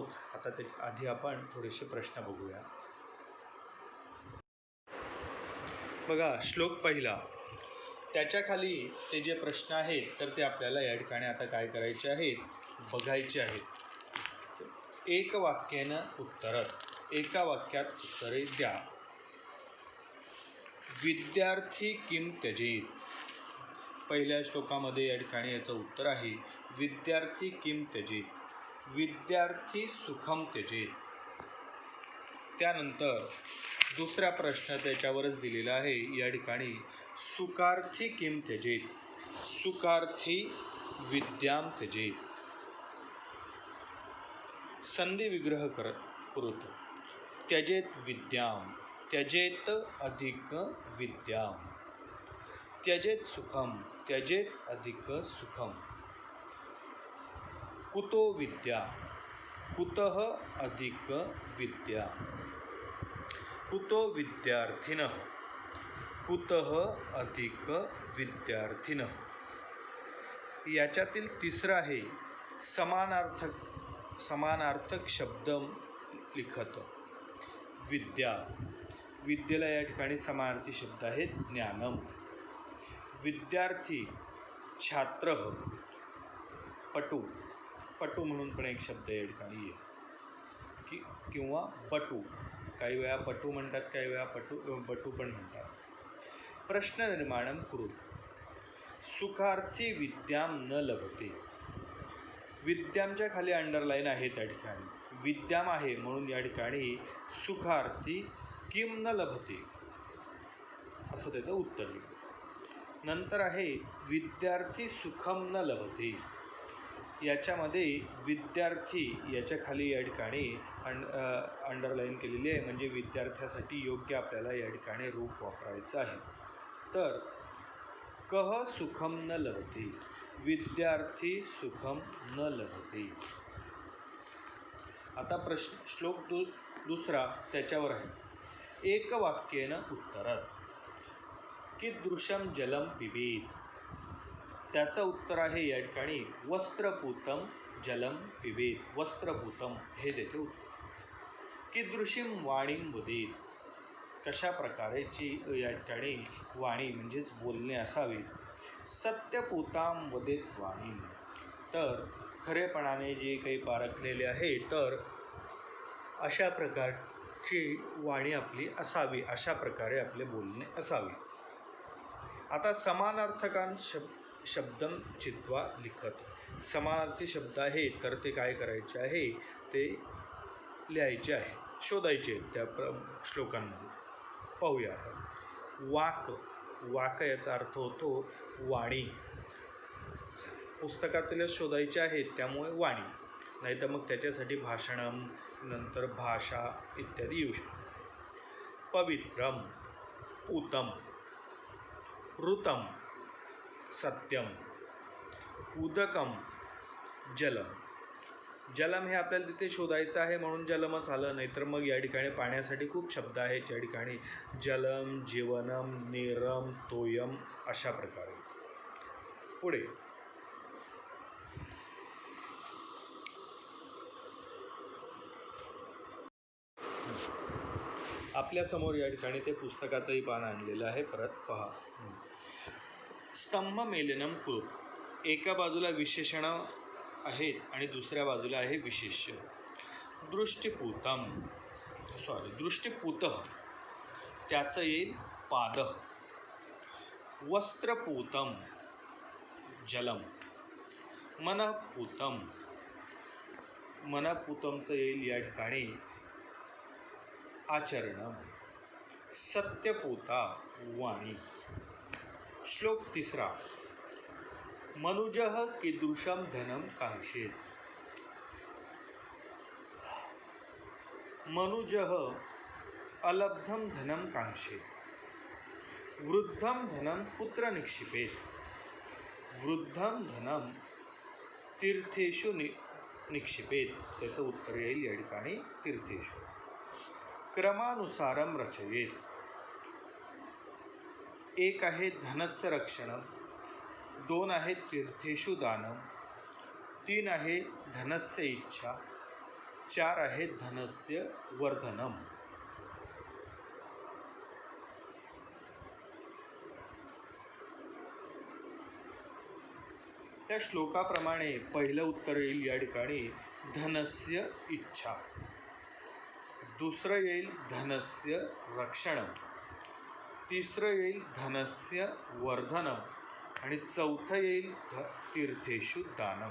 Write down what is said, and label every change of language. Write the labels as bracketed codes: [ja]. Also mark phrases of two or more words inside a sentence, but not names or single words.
[mr] आता ते आधी आपण थोडेसे प्रश्न बघूया. बघा, श्लोक पहिला, त्याच्या खाली ते जे प्रश्न आहेत तर ते आपल्याला या ठिकाणी आता काय करायचे आहेत, बघायचे आहेत. एक वाक्यानं उत्तर, एका वाक्यात उत्तरे द्या. [sa] विद्यार्थी किम त्यजेत, [mr] पहिल्या श्लोकामध्ये या ठिकाणी याचं उत्तर आहे [sa] विद्यार्थी किम त्यजेत, विद्यार्थी सुखम त्यजेत. [mr] त्यानंतर दुसरा प्रश्न त्याच्यावरच दिलेला आहे या ठिकाणी, [sa] सुखार्थी किम त्यजेत, सुखार्थी विद्याम त्यजेत. संधी विग्रह कुरुत, त्यजेत विद्याम त्यजेत अधिक विद्याम, त्यजेत सुखम त्यजेत अधिक सुखम, कुतो विद्या कुतः अधिक विद्या, कुतो विद्यार्थिनः कुतः अधिक विद्यार्थिनः. [mr] याच्यातील तिसरं आहे [sa] समानार्थक शब्द लिखत. [mr] विद्या, विद्येला या ठिकाणी समानार्थी शब्द आहेत ज्ञानम. विद्यार्थी छात्र, पटू, पटू म्हणून पण एक शब्द या ठिकाणी आहे किंवा पटू. काही वेळा पटू म्हणतात, काही वेळा बटू पण म्हणतात. [sa] प्रश्न निर्माणम कुरु. सुखार्थी विद्याम न लभते. [mr] विद्यामच्या खाली अंडरलाईन आहे त्या ठिकाणी. विद्याम आहे म्हणून या ठिकाणी [sa] सुखार्थी किम न लभते [mr] असं त्याचं उत्तर आहे. नंतर आहे [sa] विद्यार्थी सुखम न लभते. [mr] याच्यामध्ये विद्यार्थी याच्या खाली या ठिकाणी अंडरलाईन केलेली आहे, म्हणजे विद्यार्थ्यासाठी योग्य आपल्याला या ठिकाणी रूप वापरायचं आहे. [sa] तर कह सुखम न लभते, विद्यार्थी सुखम न लभते. [mr] आता श्लोक दुसरा त्याच्यावर आहे. [sa] एकवाक्येन उत्तरात. कीदृशम जलम पिबेत. [mr] त्याचं उत्तर आहे या ठिकाणी [sa] वस्त्रपूतम जलम पिबेत. [mr] वस्त्रपूतम हे त्याचे उत्तर. [sa] कीदृशीम वाणीम वदेत. [mr] कशा प्रकारेची या ठिकाणी वाणी म्हणजेच बोलणे असावे. [sa] सत्यपूताम वदेत वाणी. [mr] तर खरेपणाने जे काही पारखलेले आहे तर अशा प्रकारची वाणी आपली असावी, अशा प्रकारे आपले बोलणे असावे. [sa] आता समानार्थकां शब्दम चित्वा लिखत. [mr] समानार्थी शब्द आहे तर ते काय करायचे आहे, ते लिहायचे आहे, शोधायचे आहेत त्या श्लोकांमध्ये. पाहूया आता. वाक, वाक याचा अर्थ होतो वाणी. पुस्तकातीलच शोधायचे आहेत त्यामुळे वाणी, नाही तर मग त्याच्यासाठी भाषणम, नंतर भाषा इत्यादी येऊ शकते. [sa] पवित्रम, पूतम, ऋतम, सत्यम, उदकम, जलम. [mr] जलम हे आपल्याला तिथे शोधायचं आहे म्हणून जलमच आलं, नाहीतर मग या ठिकाणी पाण्यासाठी खूप शब्द आहेत या ठिकाणी. [sa] जलम, जीवनम, नीरम, तोयम [mr] अशा प्रकारे. पुढे आपल्यासमोर या ठिकाणी ते पुस्तकाचंही पान आणलेलं आहे, परत पहा. [sa] स्तंभ मेलनम कुरु. [mr] एका बाजूला विशेषण आहेत आणि दुसऱ्या बाजूला आहे विशेष्य. [sa] दृष्टिपूतम, दृष्टिपूतः [mr] त्याचं येईल [sa] पाद. वस्त्रपूतम जलम. [mr] मनपूतम, मनपूतमचं येईल या ठिकाणी आचरणम. [sa] सत्यपूता वाणी. [mr] श्लोक तिसरा. [sa] मनुजः कीदृशं धनं कांक्षेत. मनुजः अलब्धं धनं कांक्षेत. वृद्धं धनं कुत्र निक्षिपेत. वृद्धं धनं तीर्थेषु निक्षिपेत. [mr] त्याचं उत्तर येईल या ठिकाणी तीर्थेषु. [sa] क्रमानुसारम रचयेत. [mr] एक आहे [sa] धनस्य रक्षणम, [mr] दोन आहे [sa] तीर्थेषु दानम, [mr] तीन आहे [sa] धनस्य इच्छा, [mr] चार आहे [sa] धनस्य वर्धनम. [mr] त्या श्लोकाप्रमाणे पहिलं उत्तर येईल या ठिकाणी [sa] धनस्य इच्छा, [mr] दुसरं येईल [sa] धनस्य रक्षण, [mr] तिसरं येईल [sa] धनस्य वर्धनम [mr] आणि चौथं येईल [sa] तीर्थेषु दानम.